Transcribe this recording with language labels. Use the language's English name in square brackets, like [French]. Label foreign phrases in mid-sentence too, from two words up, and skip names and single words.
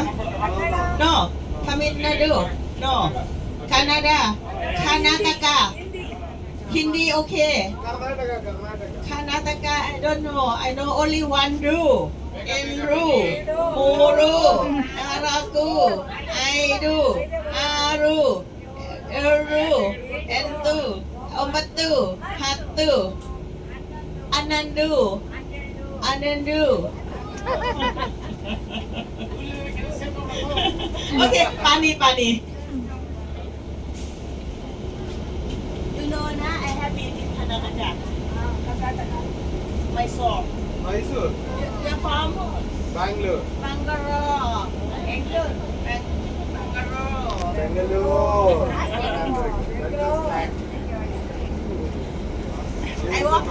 [English] No. Tamil Nadu, no. Canada, Karnataka. Hindi, okay. Karnataka, I don't know. I know only one ru. [Kannada] Enru, Muru, Araku, Aidu, Aru, Eru, Entu, Ombatu, Hatu, Anandu. [English] Okay, Pani. You know, I have been in Karnataka. Mysore. You're from? Bangalore. Bangalore. I walk.